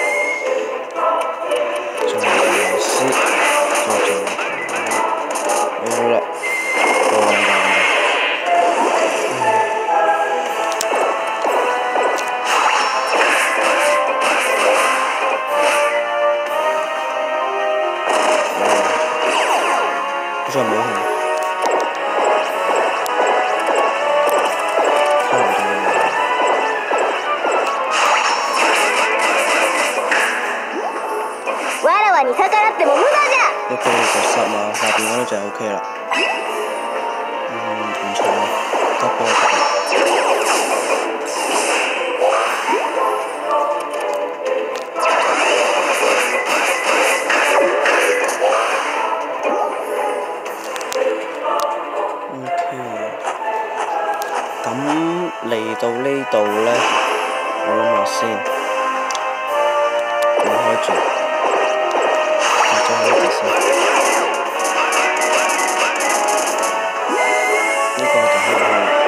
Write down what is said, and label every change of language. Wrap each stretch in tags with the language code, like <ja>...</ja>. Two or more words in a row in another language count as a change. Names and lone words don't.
<yue>仲有絲，好啦，好似冇用，差唔多啦。</yue> <ja>わらわに逆らっても無駄じゃ。</ja> <yue>一個就10嘛，下邊嗰啲就 OK 啦。唔錯啊，得波。咁嚟到呢度呢，我諗下先，唔開住，再開住先。呢個就可以開。</yue>